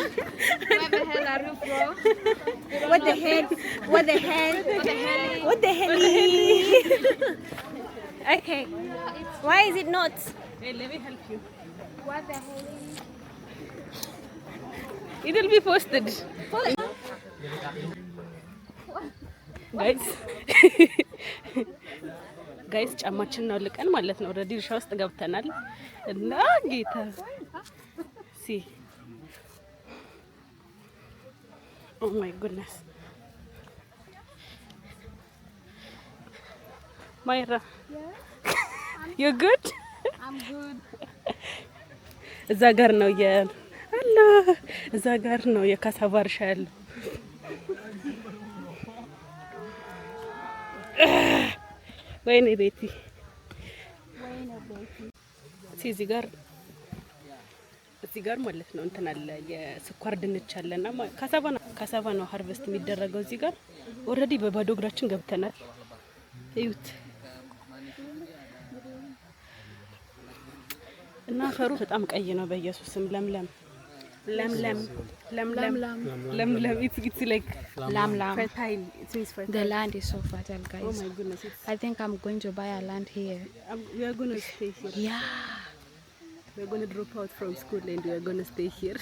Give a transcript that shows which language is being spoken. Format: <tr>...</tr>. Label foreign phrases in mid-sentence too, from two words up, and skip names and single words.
<en>Where the hell are you from? What the hell? Okay. Why is it not? Hey, let me help you. What the hell? It will be posted.</en> <am>ጋይስ ጫማችን ነው ልቀን ማለት ነው። ኦሬዲ እርሻ ውስጥ ገብተናል እና ጌታ</am> <en>Oh my goodness. Myra. Yeah. You good? I'm good.</en> <am>እዛ ጋር ነው የካሳቫ እርሻ ያለው። ወይኔ ቤቲ እዚህ ጋር ማለት ነው እንትን አለ የስኳር ድንች አለና ካሳቫ ነው ሃርቨስት የሚደረገው እዚህ ጋር። ኦሬዲ በባዶ እግራችን ገብተናል። እዩት። እና አፈሩ በጣም ቀይ ነው። በኢየሱስም ለምለም</am> <en>it's like Lam. fertile. It means fertile. The land is so fertile, guys. Oh my goodness. I think I'm going to buy a land here. We are going to stay here. Yeah. We are going to drop out from school and we are going to stay here.</en>